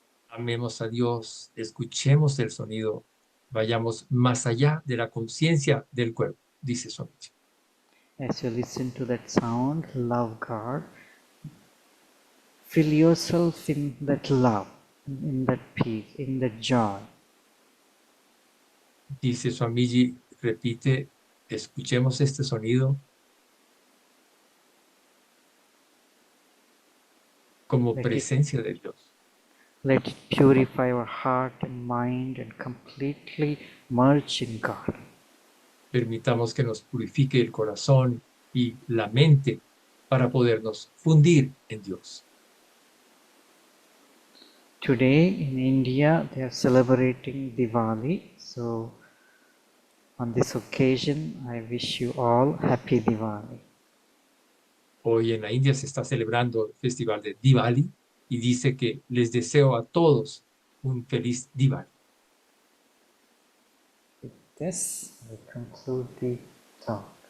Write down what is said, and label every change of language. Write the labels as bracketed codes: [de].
[es] Amemos a Dios, escuchemos el sonido, vayamos más allá de la conciencia del cuerpo, dice Swamiji. [en] As you listen to that sound, love God, feel yourself in that love, in that peace, in that joy. [es] Dice Swamiji, repite, escuchemos este sonido como presencia de Dios. [en] Let it purify our heart and mind and completely merge in God. [es] Permitamos que nos purifique el corazón y la mente para podernos fundir en Dios. [en] Today in India they are celebrating Diwali, so on this occasion I wish you all happy Diwali. [es] Hoy en la India se está celebrando el festival de Diwali y dice que les deseo a todos un feliz Diwali. [en] With this, I conclude the talk.